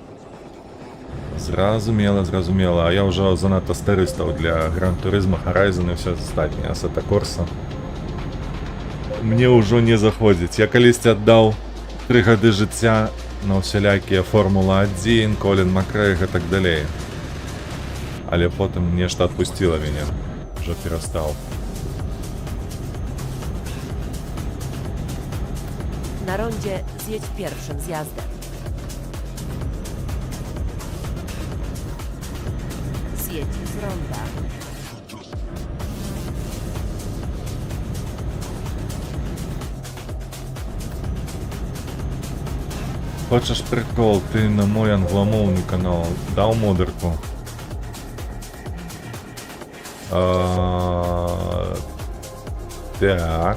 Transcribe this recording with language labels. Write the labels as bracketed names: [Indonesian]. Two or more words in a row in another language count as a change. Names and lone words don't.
[Belarusian] А я ўжо занадта стары стаў для гран-турызма, Horizon і ўсё астатняе, Assetto Corsa. Мне ўжо не заходзіць. Я калісьці аддаў 3 гады жыцця на ўсялякія Формула-1, Колін Макрэй і так далей. Але потым нешта адпусціла мяне. Ужо перастаў. [Polish] Na rondzie zjedź pierwszym zjazdem. Zjedź z ronda. [Belarusian] Хочаш прикол, ты на мой англамоўны канал даў модерку? Так.